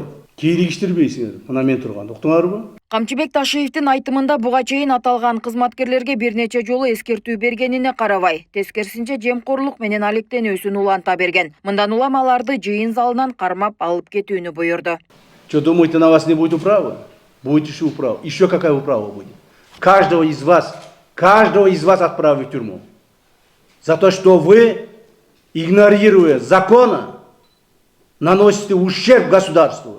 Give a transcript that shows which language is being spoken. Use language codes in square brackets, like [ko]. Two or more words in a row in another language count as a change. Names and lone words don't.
[ky] Кийлигиштирбейсиңер. Мына мен турганда. Уктуңарбы? Камчыбек Ташиевдин айтымында буга чейин аталган кызматкерлерге бир нече жолу эскертүү бергенине карабай, тескерисинче жемкорлук менен алектенүүсүн уланта берген. Мындан улам аларды жыйын залынан кармап алып кетүүнү буйрду. [ru] Что думаете, на вас не будет управы? Будет еще управа. Еще какая управа будет? Каждого из вас отправят в тюрьму. За то, что вы, игнорируя закона, наносите ущерб государству.